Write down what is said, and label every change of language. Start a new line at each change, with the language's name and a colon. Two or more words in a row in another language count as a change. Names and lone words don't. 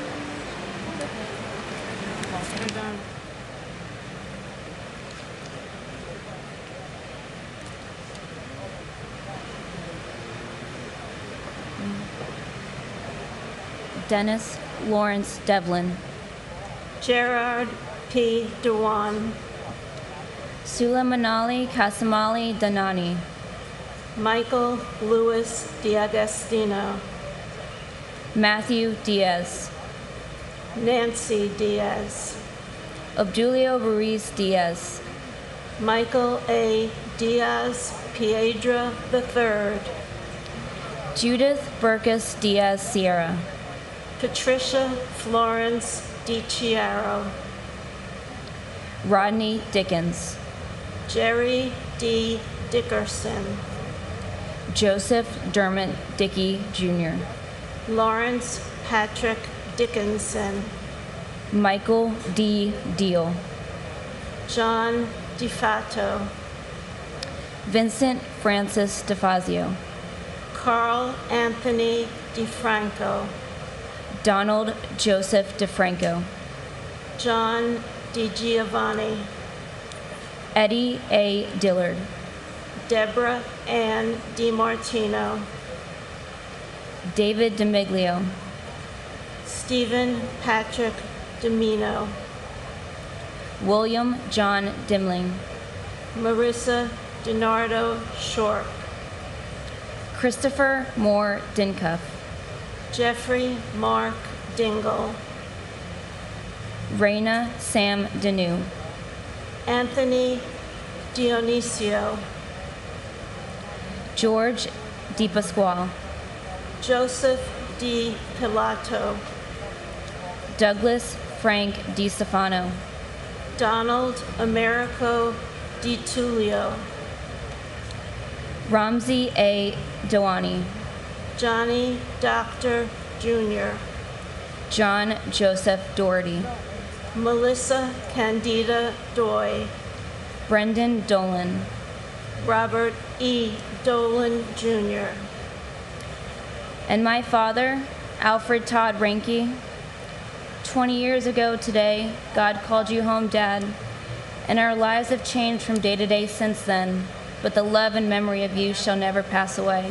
English: Dennis Lawrence Devlin. Gerard P. Dewan. Sula Manali Kasamali Danani. Michael Louis D'Agostino. Matthew Diaz. Nancy Diaz. Obdulio Ruiz Diaz. Michael A. Diaz Piedra III. Judith Burkus Diaz Sierra. Patricia Florence DiChiaro. Rodney Dickens. Jerry D. Dickerson. Joseph Dermot Dickey Jr. Lawrence Patrick Dickinson. Michael D. Deal. John DeFato. Vincent Francis DeFazio. Carl Anthony DeFranco. Donald Joseph DeFranco. John DiGiovanni. Eddie A. Dillard. Deborah Ann DiMartino. David DeMiglio. Stephen Patrick Domino. William John Dimling. Marissa DiNardo Short. Christopher Moore Dincuff. Jeffrey Mark Dingle. Raina Sam Danu. Anthony Dionisio. George DiPasquale. Joseph D. Pilato. Douglas Frank DiStefano. Donald Americo Di Tullio. Ramsey A. Dewani. Johnny Doctor Jr. John Joseph Doherty. Melissa Candida Doy. Brendan Dolan. Robert E. Dolan Jr. And my father, Alfred Todd Ranke. 20 years ago today, God called you home, Dad, and our lives have changed from day to day since then, but the love and memory of you shall never pass away.